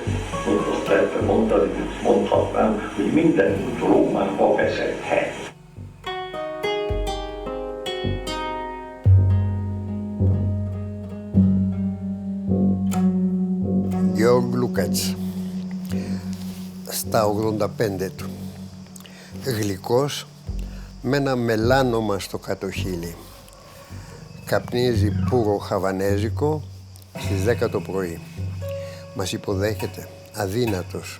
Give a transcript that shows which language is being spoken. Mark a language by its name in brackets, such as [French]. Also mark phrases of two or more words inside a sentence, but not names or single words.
[Hungarian] Azt lehetne mondani, hogy mondhatnám, hogy minden út Rómába vezethet. [Greek] Georg Lukács, στα 85 του, γλυκός, με ένα μελάνομα στο κάτω χείλη. Καπνίζει πουρο χαβανέζικο στις 10 το πρωί. Μας υποδέχεται, αδύνατος.